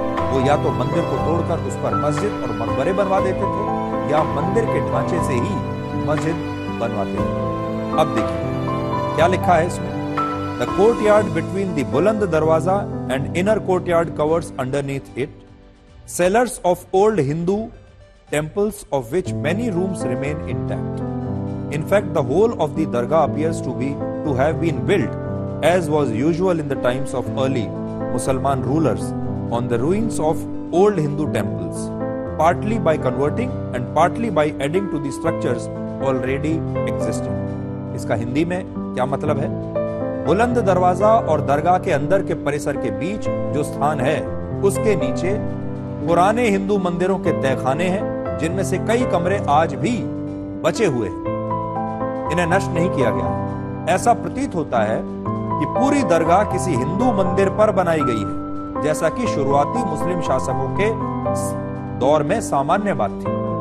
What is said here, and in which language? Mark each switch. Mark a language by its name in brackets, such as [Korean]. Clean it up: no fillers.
[Hindi] वो या तो मंदिर को तोड़कर उस पर मस्जिद और मकबरे बनवा देते थे या मंदिर के ढांचे से ही मस्जिद बनवाते थे। अब देखिए क्या लिखा है इसमें। [English] The courtyard between the Buland Darwaza and inner courtyard covers underneath it cellars of old Hindu temples of which many rooms remain intact. In fact, the whole of the dargah appears to have been built as was usual in the times of early Musalman rulers on the ruins of old Hindu temples, partly by converting and partly by adding to the structures already existing. [Hindi] इसका हिंदी में क्या मतलब है? बुलंद दरवाजा और दरगाह के अंदर के परिसर के बीच जो स्थान है उसके नीचे पुराने हिंदू मंदिरों के तहखाने हैं जिनमें से कई कमरे आज भी बचे हुए हैं। इन्हें नष्ट नहीं किया गया। ऐसा प्रतीत होता है कि पूरी दरगाह किसी हिंदू मंदिर पर बनाई गई है, जैसा कि शुरुआती मुस्लिम शासकों के दौर में सामान्य बात थी।